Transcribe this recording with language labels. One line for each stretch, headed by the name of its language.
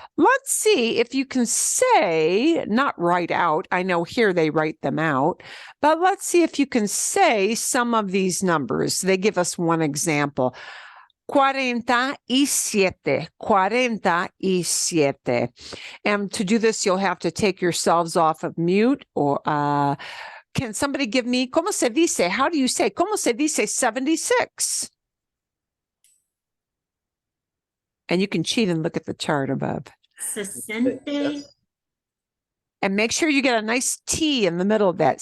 English: Let's see if you can say, not write out, I know here they write them out, but let's see if you can say some of these numbers. They give us one example. 47, 47. And to do this, you'll have to take yourselves off of mute, or can somebody give me,
Spanish: ¿cómo se dice?
English: How do you say,
Spanish: ¿cómo se dice 76?
English: And you can cheat and look at the chart above. 60. And make sure you get a nice T in the middle of that.